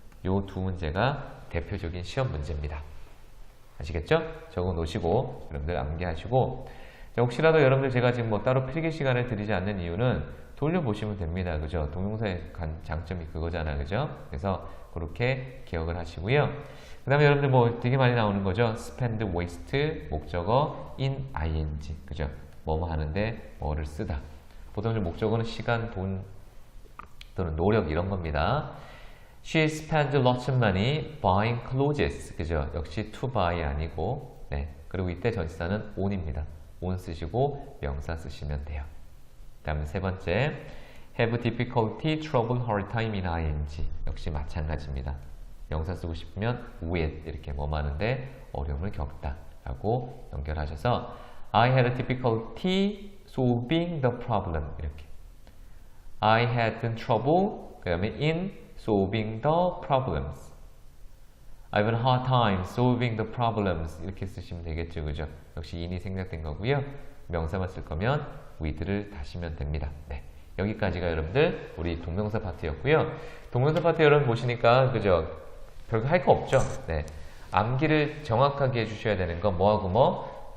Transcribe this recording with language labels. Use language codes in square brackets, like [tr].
[ko] 요 두 문제가 대표적인 시험 문제입니다. 아시겠죠? 적어 놓으시고 여러분들 암기하시고, 자, 혹시라도 여러분들 제가 지금 뭐 따로 필기 시간을 드리지 않는 이유는 돌려보시면 됩니다. 그죠? 동명사의 장점이 그거잖아. 그죠? 그래서 그렇게 기억을 하시고요. 그 다음에 여러분들 뭐 되게 많이 나오는 거죠. [en] spend, waste, 목적어 in ing. [ko] 그죠? 뭐뭐 하는데 뭐를 쓰다. 보통 목적어는 시간, 돈 또는 노력 이런 겁니다. [en] She spends lots of money buying clothes. [ko] 그죠? 역시 to buy 아니고, 네. 그리고 이때 전치사는 on입니다. on 쓰시고 명사 쓰시면 돼요. 그 다음에 세 번째, [en] have difficulty, trouble, hard time in ing. [ko] 역시 마찬가지입니다. 명사 쓰고 싶으면 with 이렇게 뭐 하는데 어려움을 겪다 라고 연결하셔서 [en] I had difficulty solving the problem. [ko] 이렇게 [en] I had trouble, [ko] 그 다음에 [en] in solving the problems. I've had a hard time solving the problems. [ko] 이렇게 쓰시면 되겠죠. 그죠? 역시 in이 생략된 거고요. 명사만 쓸 거면 with를 다시면 됩니다. 네. 여기까지가 여러분들 우리 동명사 파트였고요. 동명사 파트 여러분 보시니까 그죠? 별거 할 거 없죠? 네. 암기를 정확하게 해주셔야 되는 건 뭐하고 뭐?